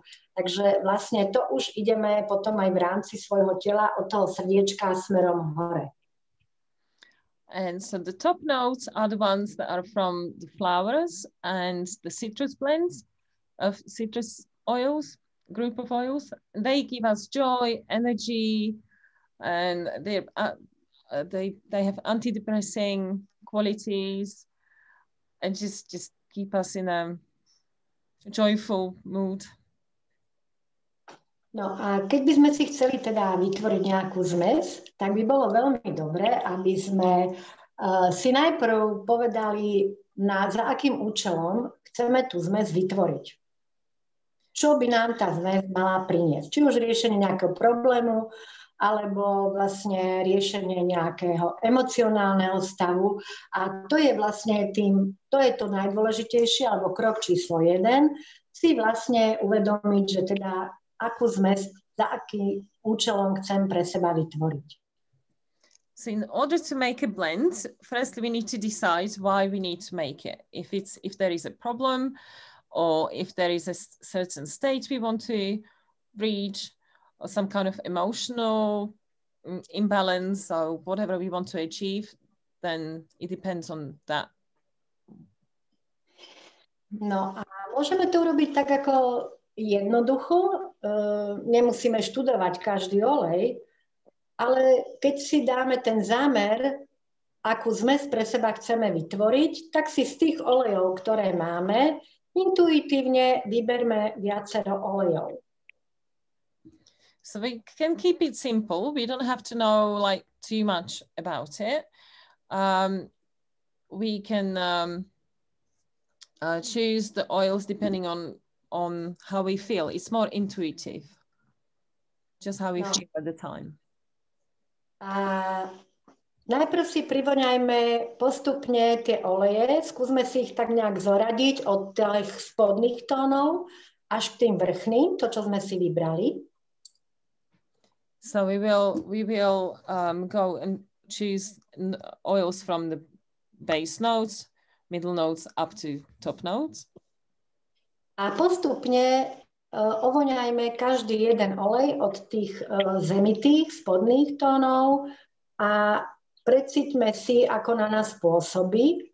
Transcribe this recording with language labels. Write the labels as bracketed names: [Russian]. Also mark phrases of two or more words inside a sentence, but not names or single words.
[Slovak] Takže vlastne to už ideme potom aj v rámci svojho tela od toho srdiečka smerom hore. [English] And so the top notes are the ones that are from the flowers and the citrus blends of citrus oils, group of oils. They give us joy, energy, and they have antidepressing qualities and just keep us in a joyful mood. [Slovak] No a keď by sme si chceli teda vytvoriť nejakú zmes, tak by bolo veľmi dobré, aby sme si najprv povedali, za akým účelom chceme tú zmes vytvoriť. Čo by nám tá zmes mala priniesť? Či už riešenie nejakého problému, alebo vlastne riešenie nejakého emocionálneho stavu. A to je vlastne to je to najdôležitejšie, alebo krok číslo 1, si vlastne uvedomiť, že teda akú zmes, za akým účelom chcem pre seba vytvoriť. [English] So in order to make a blend, firstly we need to decide why we need to make it. If there is a problem, or if there is a certain state we want to reach, or some kind of emotional imbalance, or whatever we want to achieve, then it depends on that. [Slovak] No a môžeme to urobiť tak ako jednoducho, nemusíme študovať každý olej, ale keď si dáme ten zámer, akú zmes pre seba chceme vytvoriť, tak si z tých olejov, ktoré máme, intuitívne vyberme viacero olejov. [English] So we can keep it simple. We don't have to know like too much about it. We can choose the oils depending on how we feel. It's more intuitive, just how we feel at the time. [Slovak] A najprv si privoňajme postupne tie oleje, skúsme si ich tak nejak zoradiť od tých spodných tónov až k tým vrchným, to, čo sme si vybrali. [English] So we will go and choose oils from the base notes, middle notes up to top notes. [Slovak] A postupne ovoňajme každý jeden olej od tých zemitých, spodných tónov a precíťme si, ako na nás pôsobí.